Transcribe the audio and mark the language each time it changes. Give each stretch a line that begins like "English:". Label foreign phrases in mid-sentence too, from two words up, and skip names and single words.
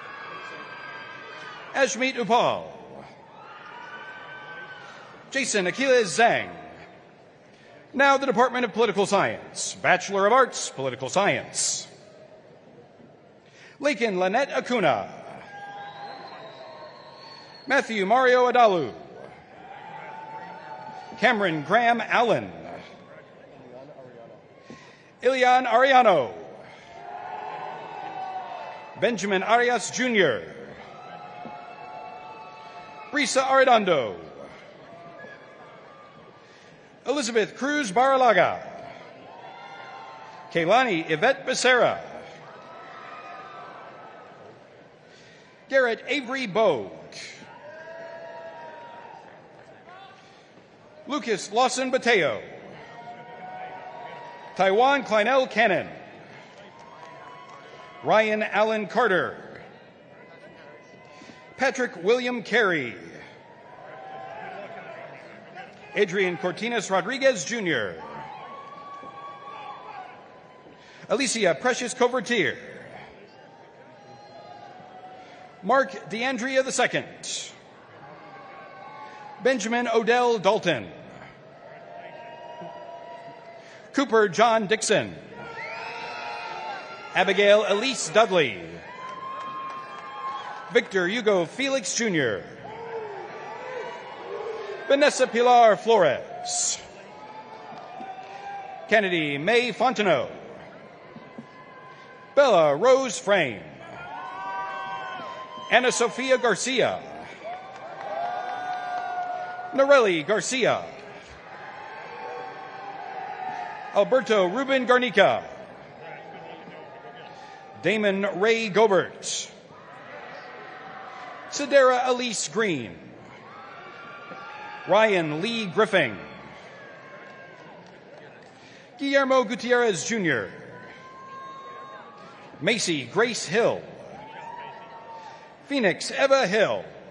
English: Ashmeet Upal. Jason Achilles Zhang. Now the Department of Political Science. Bachelor of Arts, Political Science. Lakin Lynette Acuna. Matthew Mario Adalu. Cameron Graham Allen. Ilian Ariano. Benjamin Arias Jr. Brisa Arredondo. Elizabeth Cruz Baralaga. Kaylani Yvette Becerra. Garrett Avery Bogue. Lucas Lawson Bateo. Taiwan Kleinel Cannon. Ryan Allen Carter. Patrick William Carey. Adrian Cortinas Rodriguez Jr. Alicia Precious Covertier. Mark DeAndrea II. Benjamin Odell Dalton. Cooper John Dixon. Abigail Elise Dudley. Victor Hugo Felix Jr. Vanessa Pilar Flores. Kennedy May Fontenot. Bella Rose Frame. Ana Sofia Garcia. Norelli Garcia. Alberto Ruben Garnica. Damon Ray Gobert. Sedera Elise Green. Ryan Lee Griffin. Guillermo Gutierrez Jr. Macy Grace Hill. Phoenix Eva Hill.